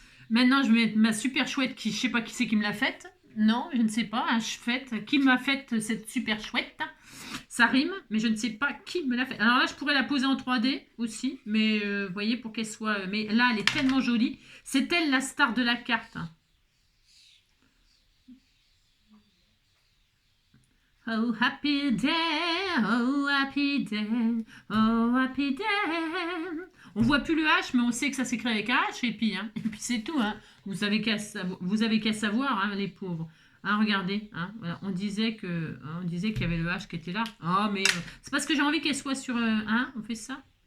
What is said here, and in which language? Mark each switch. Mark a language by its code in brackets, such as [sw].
[fr] Maintenant, je vais mettre ma super chouette qui, je sais pas qui c'est qui me l'a faite. Non, je ne sais pas, un chouette. Qui m'a fait cette super chouette? Ça rime, mais je ne sais pas qui me l'a fait. Alors là, je pourrais la poser en 3D aussi, mais vous voyez, pour qu'elle soit... Mais là, elle est tellement jolie. C'est elle la star de la carte. [en] Oh, happy day, oh, happy day, oh, happy day. [fr] On voit plus le H, mais on sait que ça s'écrit avec H, et puis c'est tout. Hein. Vous avez qu'à savoir, hein, les pauvres. Hein, regardez, hein, voilà, on disait qu'il y avait le H qui était là. Oh, mais c'est parce que j'ai envie qu'elle soit sur... hein, on fait ça.